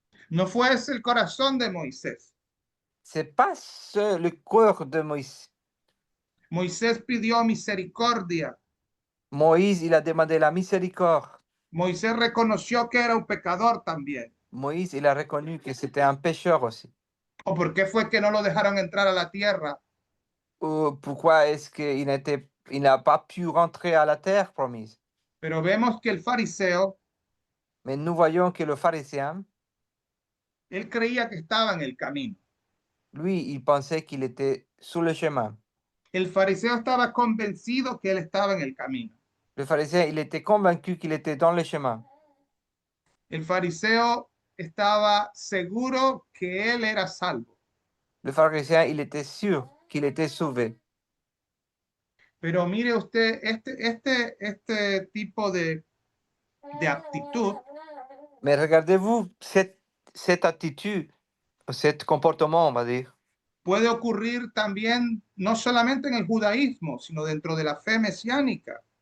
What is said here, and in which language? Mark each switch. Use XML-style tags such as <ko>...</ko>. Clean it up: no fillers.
<es>No fue ese el corazón de Moisés.</es> <fr>C'est pas le cœur de Moïse.</fr> <es>Moisés pidió misericordia.</es> <fr>Moïse, il a demandé la miséricorde.</fr> <es>Moisés reconoció que era un pecador también.</es> <fr>Moïse, il a reconnu que c'était un pécheur aussi.</fr> <es>¿O por qué fue que no lo dejaron entrar a la tierra?</es> <fr>Ou pourquoi est-ce qu'il n'a pas pu rentrer à la terre promise?</fr> <es>Pero vemos que el fariseo,</es> <fr>Mais nous voyons que le pharisien,</fr> <es>él creía que estaba en el camino.</es> <fr>lui, il pensait qu'il était sur le chemin.</fr> <es>El fariseo estaba convencido que él estaba en el camino.</es> <fr>Le pharisien, il était convaincu qu'il était dans le chemin.</fr> <es>El fariseo estaba seguro que él era salvo.</es> <fr>Le pharisien, il était sûr qu'il était sauvé.</fr> <es>Pero mire usted, este tipo de actitud</es> <fr>Mais regardez-vous cette attitude, cet comportement, on va dire.</fr> <es>puede ocurrir también no solamente en el judaísmo, sino dentro de la fe mesiánica.</es>